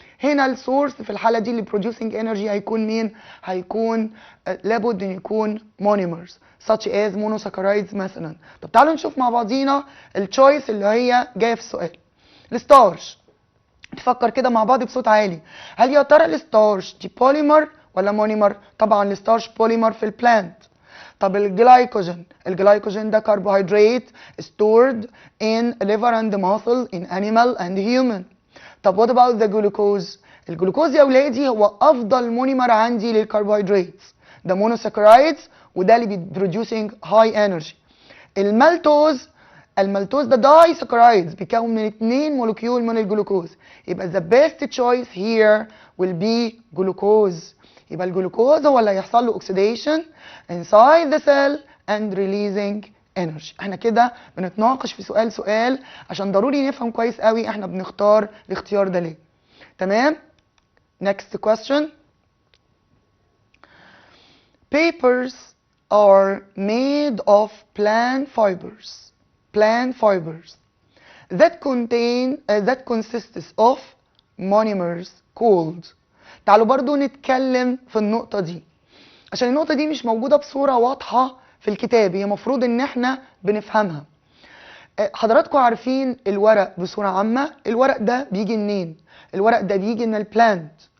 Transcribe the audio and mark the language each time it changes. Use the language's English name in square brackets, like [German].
[Arabic] هنا السورس في الحاله دي اللي [English] producing energy [Arabic] هيكون مين؟ هيكون لابد ان يكون [English] monomers such as monosaccharides [Arabic] مثلا. طب تعالوا نشوف مع بعضينا التشويس اللي هي جايه في السؤال. الستارش، نفكر كده مع بعض بصوت عالي، هل يا ترى الستارش دي بوليمر ولا مونيمر؟ طبعا الستارش بوليمر في البلانت. طب الجلايكوجين ده كربوهيدرات [English] stored in liver and muscle in animal and human. [Arabic] طب [English] what about the glucose؟ [Arabic] الجلوكوز يا ولادي هو افضل مونيمر عندي للكربوهيدرات، ده مونوساكرايدز وده اللي بيبروديوسينج هاي انرجي. المالتوز ده داي ساكرايدز بيكون من 2 مولكيول من الجلوكوز. يبقى [English] the best choice here will be glucose. [Arabic] يبقى الجلوكوز هو اللي هيحصل له [English] oxidation inside the cell and releasing energy. [Arabic] احنا كده بنتناقش في سؤال عشان ضروري نفهم كويس قوي احنا بنختار الاختيار ده ليه. تمام؟ [English] next question. Papers are made of plant fibers that consists of monomers called. [Arabic] تعالوا برضو نتكلم في النقطة دي عشان النقطة دي مش موجودة بصورة واضحة في الكتاب، هي مفروض ان احنا بنفهمها. حضراتكم عارفين الورق بصورة عامة، الورق ده بيجي منين؟ الورق ده بيجي من البلانت.